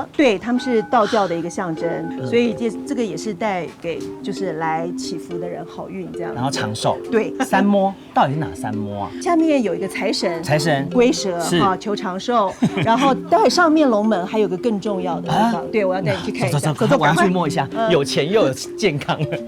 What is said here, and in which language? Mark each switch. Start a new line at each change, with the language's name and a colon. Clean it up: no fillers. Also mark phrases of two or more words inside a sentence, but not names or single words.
Chinese: 對，他們是道教的一個象徵，所以這個也是帶給就是來祈福的人好運這樣。然後長壽。對，三摸到底是哪三摸啊？下面有一個財神，龜蛇哈，求長壽。然後待會上面龍門還有個更重要的地方，對，我要帶你去看一下。走，我要去摸一下，有錢又有健康。